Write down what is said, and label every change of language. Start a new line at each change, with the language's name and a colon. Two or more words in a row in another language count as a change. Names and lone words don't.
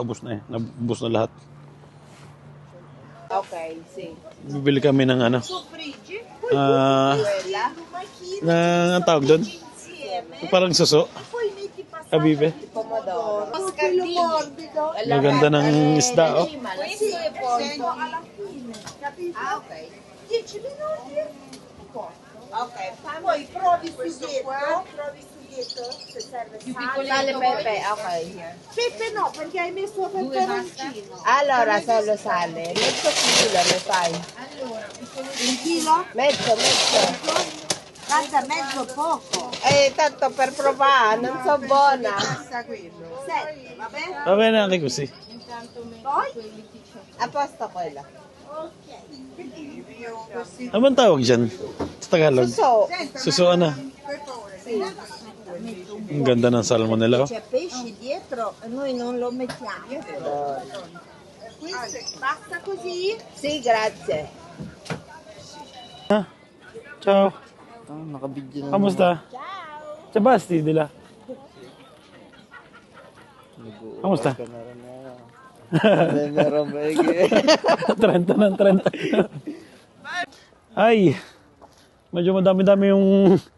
Filipino: Ubus na eh. Ubus na lahat.
English: Okay, see.
Filipino: Bibili kami ng ano. Ang tawag doon? Parang suso. Kabibe.
Italian: Pomodoro.
Filipino: Maganda ng isda, oh.
Italian: Ok, poi provi sughetto, se serve Sale pepe, okay. Pepe no, perché hai messo peperoncino. Allora, solo sale. Mezzo chilo ne fai. Un chilo? Mezzo. Guarda, mezzo poco. Tanto per provare, non so buona. Basta quello. 7, va bene? Va bene anche così. Poi? A posto quella.
Filipino: Ano bang tawag dyan? Sa Tagalog? So, Suso ano? Ang ganda ng salmon nila, oh.
Italian: C'è pesce dietro, noi non lo mettiamo. Questo basta così? sì, grazie. Ciao.
Filipino: Nakabidyo na. Kamusta? Ciao. Sa Basti, dila. Kamusta? Meron ba igi? 30 ng 30. Ay, medyo madami-dami yung...